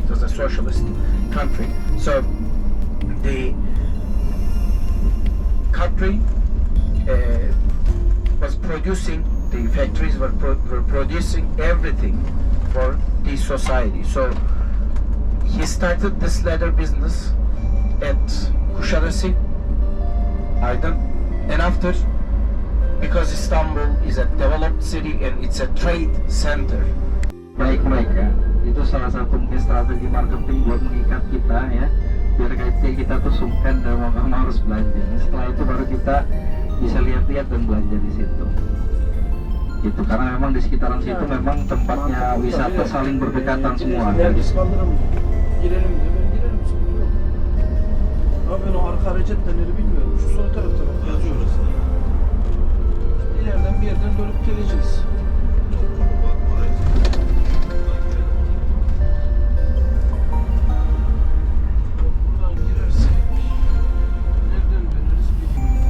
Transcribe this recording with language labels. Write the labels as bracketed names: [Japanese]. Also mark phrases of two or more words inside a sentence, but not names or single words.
[English] It was a socialist country. So the country was producing, the factories were producing everything for the society. So he started this leather business at Kuşadası, Aydın, and after, because Istanbul is a developed city and it's a trade center. [Indonesian] Baik mereka, itu salah satu mungkin strategi marketing buat mengikat kita ya, biar kita tuh sungkan dan mau nggak mau harus belanja. Setelah itu baru kita bisa lihat-lihat dan belanja di situ. Gitu, karena memang di sekitaran situ memang tempatnya wisata saling berdekatan semua. [Turkish] Herkes kaldırım, girelim diyor, ben girerim, sıkıntı yok. Ama ben o arka hareketleri bilmiyorum, şu sol tarafta bak yazıyor orası. İşte ileriden bir yerden dönüp geleceğiz. Buradan girersek, nereden döneriz bilmiyorum.